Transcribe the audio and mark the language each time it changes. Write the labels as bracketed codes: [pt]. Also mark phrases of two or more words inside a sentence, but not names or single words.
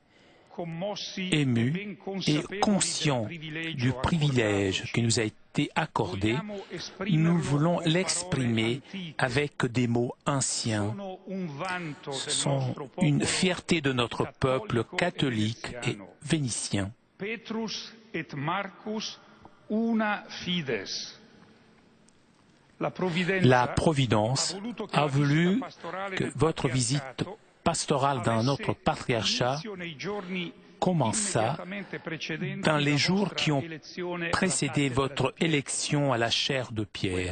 [fr] Ému et conscient du privilège qui nous a été accordé, nous voulons l'exprimer avec des mots anciens. Ce sont une fierté de notre peuple catholique et vénitien. [la] Petrus et Marcus, una fides. [fr] La Providence a voulu que votre visite pastorale dans notre patriarcat commença dans les jours qui ont précédé votre élection à la chaire de Pierre.